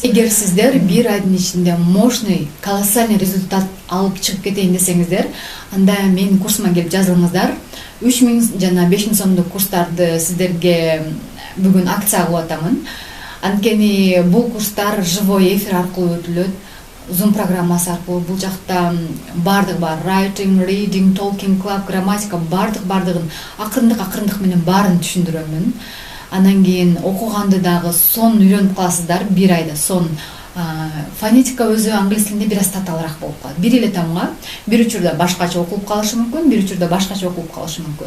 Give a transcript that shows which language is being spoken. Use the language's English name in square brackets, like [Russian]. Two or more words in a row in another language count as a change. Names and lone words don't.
[Kyrgyz] Эгер сиздер бир айдын ичинде [Russian] мощный, колоссальный результат [Kyrgyz] алып чыгып кетейин десеңиздер, анда менин курсума келип жазылыңыздар. 3000 жана 5000 сомдук курстарды сиздерге бүгүн акция кылып атамын. Анткени бул курстар [Russian] живой эфир [Kyrgyz] аркылуу өтүлөт. Zoom программасы аркылуу бул жакта баардыгы бар. [English] Writing, reading, talking club, [Kyrgyz] грамматика баардыгын акырындык менен баарын түшүндүрөмүн. Андан кийин окуганды дагы сонун үйрөнүп каласыздар бир айда. Фонетика өзү англис тилинде бир аз татаалыраак болуп калат. Бир эле тамга бир учурда башкача окулуп калышы мүмкүн, бир учурда башкача окулуп калышы мүмкүн.